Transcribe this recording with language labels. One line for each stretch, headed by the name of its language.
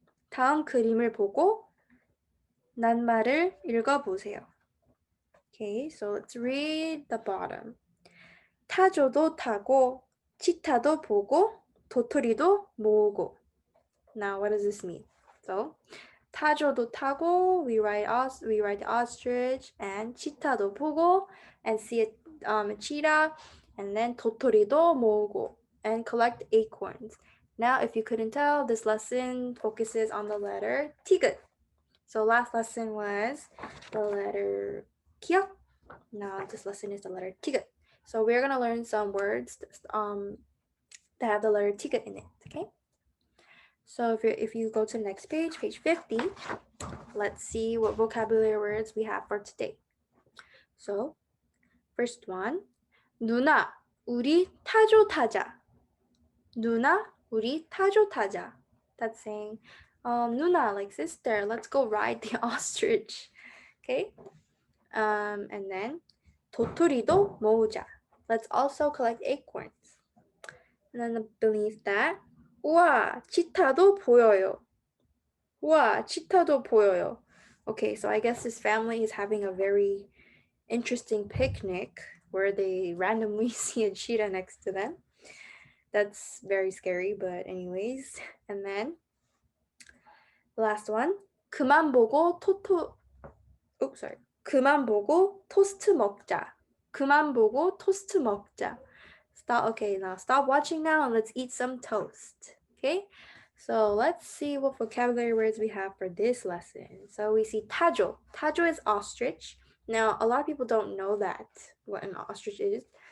Korean: 다음 그림을 보고 낱말을 읽어보세요.
English: Okay, so let's read the bottom.
Korean: 타조도 타고, 치타도 보고, 도토리도 모으고.
English: Now, what does this mean? So,
Korean: 타조도 타고,
English: we ride the ostrich, and
Korean: 치타도 보고,
English: and see a cheetah, and then
Korean: 도토리도 모으고,
English: and collect acorns. Now, if you couldn't tell, this lesson focuses on the letter 티귿. So last lesson was the letter 기역. Now this lesson is the letter 티귿. So we're gonna learn some words that have the letter 티귿 in it. Okay. So if you go to the next page, page 50, let's see what vocabulary words we have for today. So first one,
Korean: 누나, 우리 타조 타자. 누나, 우리 타조 타자.
English: That's saying, 누나, like sister, let's go ride the ostrich. Okay. And then
Korean: 도토리도 모으자.
English: Let's also collect acorns. And then beneath that,
Korean: 우와, 치타도 보여요. 우와, 치타도 보여요.
English: Okay, so I guess this family is having a very interesting picnic where they randomly see a cheetah next to them. That's very scary, but anyways. And then the last one,
Korean: 그만 보고 그만 보고 토스트 먹자. 그만 보고 토스트 먹자.
English: Stop watching now and let's eat some toast. Okay? So let's see what vocabulary words we have for this lesson. So we see 타조. 타조 is ostrich. Now, a lot of people don't know that, what an ostrich is.